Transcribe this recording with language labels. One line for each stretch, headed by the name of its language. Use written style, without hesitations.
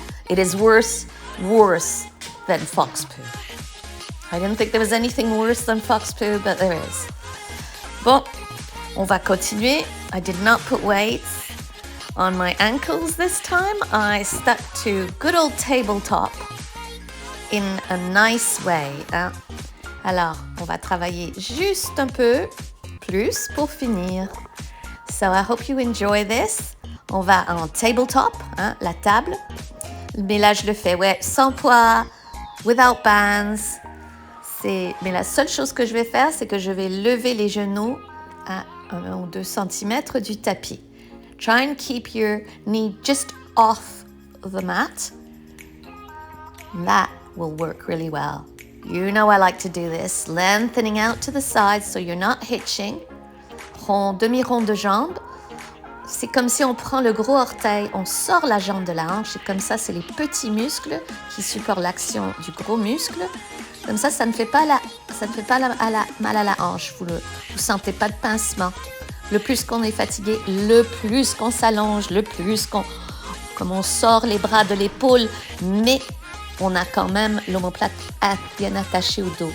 English: It is worse than fox poo. I didn't think there was anything worse than fox poo, but there is.
French: Bon, on va continuer.
English: I did not put weights on my ankles this time. I stuck to good old tabletop in a nice way.
French: Alors, on va travailler juste un peu plus pour finir.
English: So I hope you enjoy this.
French: On va en tabletop, la table. Mais là, je le fais, sans poids,
English: without bands.
French: Mais la seule chose que je vais faire, c'est que je vais lever les genoux à 1 ou 2 cm du tapis.
English: Try and keep your knee just off the mat. That will work really well. You know I like to do this. Lengthening out to the sides so you're not hitching.
French: Demi-rond de jambe. C'est comme si on prend le gros orteil, on sort la jambe de la hanche, et comme ça, c'est les petits muscles qui supportent l'action du gros muscle. Comme ça ne fait pas mal à la hanche. Vous sentez pas de pincement. Le plus qu'on est fatigué, le plus qu'on s'allonge, le plus comme on sort les bras de l'épaule, mais on a quand même l'omoplate bien attaché au dos.